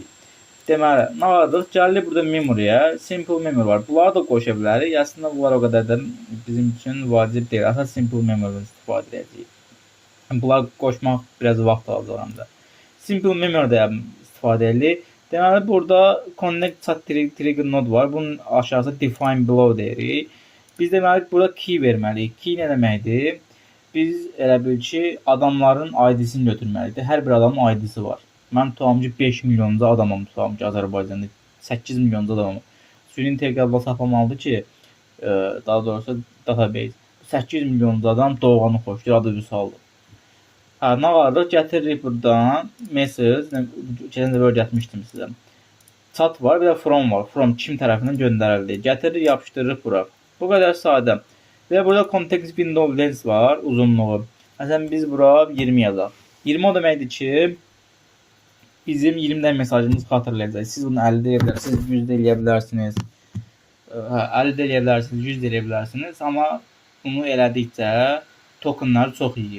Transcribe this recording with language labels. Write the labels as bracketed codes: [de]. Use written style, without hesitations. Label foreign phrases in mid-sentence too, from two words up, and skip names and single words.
[az] Deməli, nə var? Gəlir burada memoryaya, [en] simple memory [az] var. Bunları da qoşa bilərik. Əslində bunlar o qədər də bizim üçün vacib deyil. Əsas [en] simple memory [az] istifadə edəcəyik. Bunları qoşmaq biraz vaxt alacaq həm də. [en] Simple memory- [az] də istifadə edirik. Deməli, burada [en] connect chat trigger node [az] var. Bunun aşağısı [en] define below [az] deyirik. Biz deməli, burada key verməliyik. Key nə deməkdir? Biz elə bil ki, adamların ID-sini götürməliyik. Hər bir adamın ID-si var. Mən tutalım ki, 5 milyonca adamım tutalım ki, Azərbaycanda 8 milyonca adamım. Süni inteqralda saxlamalıdır ki, daha doğrusu database. 8 milyonca adam doğanı xoşlayır, adı Vüsaldır. Nə vardır? Gətiririk buradan message, keçən dəfə öyrətmişdim sizə. Chat var, bir də from var. From kim tərəfindən göndərildi. Gətiririk, yapışdırırıq bura. Bu qədər sadə. Və burada [en] context window length [az] var, uzunluğu. Məsələn biz bura 20 yazaq. 20 o deməkdir ki, bizim 20-dən mesajımız xatırlayacaq. Siz bunu 50 deyə bilərsiniz, 100 də eləyə bilərsiniz. 50 də eləyə bilərsiniz, 100 də eləyə bilərsiniz. Amma bunu elədikcə tokenları çox yeyir.